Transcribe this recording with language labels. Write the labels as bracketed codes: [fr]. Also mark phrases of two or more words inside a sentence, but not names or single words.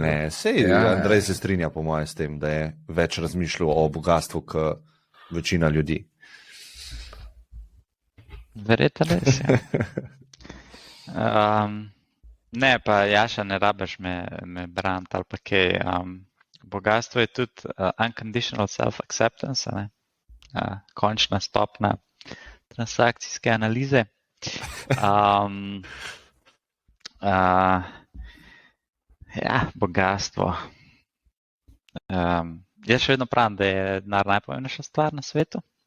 [sl] Ne, sej Andrej se strinja po mojem s tem, da je več razmišljal o bogatstvu kot večina ljudi. Verjetno res, ja. Ne, pa Jaša, ne rabiš me braniti ali pa kaj. Bogatstvo je tudi [en] unconditional self-acceptance, [sl] končna stopna transakcijske analize. Ja, bogatstvo. Jaz še vedno pravim, da je denar najpomembnejša stvar na svetu.